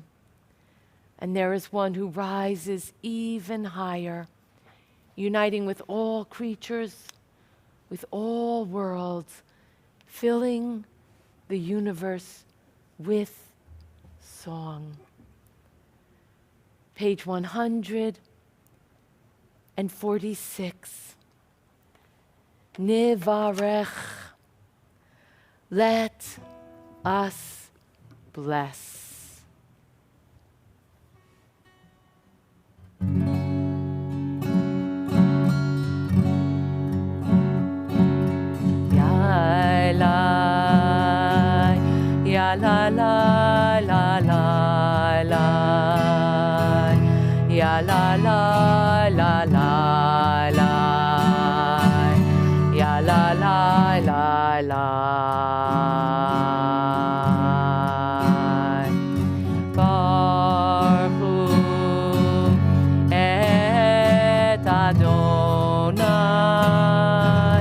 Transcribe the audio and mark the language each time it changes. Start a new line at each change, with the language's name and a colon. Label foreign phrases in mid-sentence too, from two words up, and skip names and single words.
English: And there is one who rises even higher, uniting with all creatures, with all worlds, filling the universe with song. Page 146. Nivarech, let us bless. Ya la, ya la la la la la, ya la la la la la. Ya la la la la.
Hebrew: Baruch et Adonai.